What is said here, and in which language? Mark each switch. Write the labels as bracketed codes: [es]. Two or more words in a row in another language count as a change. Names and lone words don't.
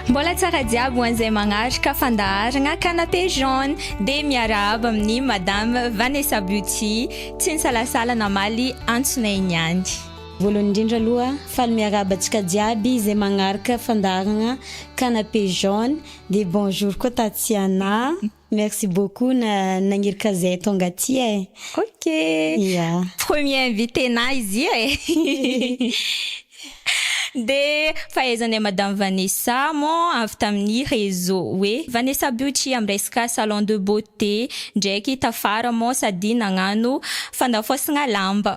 [mg] Tsara diabo ho an'izay magnaraka fandaharagna canapé jaune dia miarahaba amin'ny madame Vanessa Beauty tsy nisalasala namaly antsonay niany. Voalohany indrindra aloha faly miarahaba antsika jiaby izay magnaraka fandaharagna canapé jaune dia bonjour koa Tatiana. [fr] Merci beaucoup [mg] nagniraka zay tonga aty e. Ok. Yeah. [fr] Premier invité [mg] na izy e. De fahaizanay madame Vanessa mo avy tamin'ny réseau hoe Vanessa Beauty amin'ny resaka [fr] salon de beauté [mg] ndraiky tafara mo sady nagnano fandafosagna lamba.